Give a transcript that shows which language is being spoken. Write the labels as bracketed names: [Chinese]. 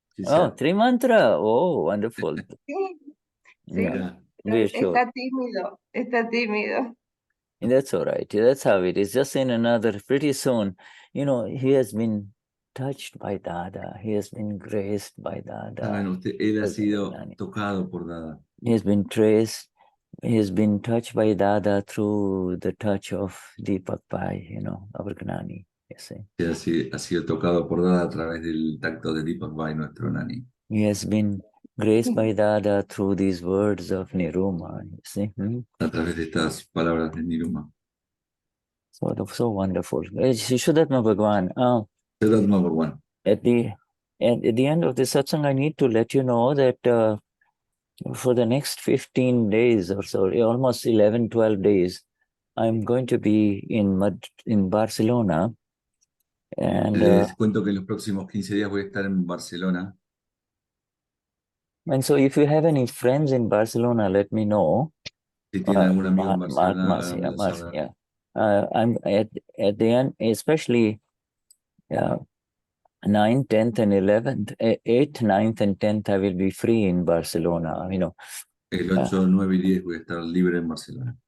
[English] Oh, Trimantra. Oh, wonderful. [Spanish] Sí, [English] yeah, we're sure. [Spanish] Está tímido. [English] And that's all right. That's how it is. Just in another, pretty soon, he has been touched by Dada. He has been graced by Dada. [Spanish] Él ha sido tocado por Dada. [English] He has been traced. He has been touched by Dada through the touch of Deepak Bhai, our Gnani. [Spanish] Ha sido tocado por Dada a través del tacto de Deepak Bhai, nuestro Gnani. [English] He has been graced by Dada through these words of Niruma, [Spanish] A través de estas palabras de Niruma. [English] So wonderful. Vishuddhatma Bhagwan. Vishuddhatma Bhagwan. At the end of the satsang, I need to let you know that for the next 15 days or so, almost 11, 12 days, I'm going to be in Barcelona. And, [Spanish] Les cuento que en los próximos 15 días voy a estar en Barcelona. [English] And so if you have any friends in Barcelona, let me know. [Spanish] Si tienen algún amigo en Barcelona, [English] I'm at the end, especially 9th, 10th, and 11th, 8th, 9th, and 10th, I will be free in Barcelona, [Spanish] El 8, 9 y 10 voy a estar libre en Barcelona.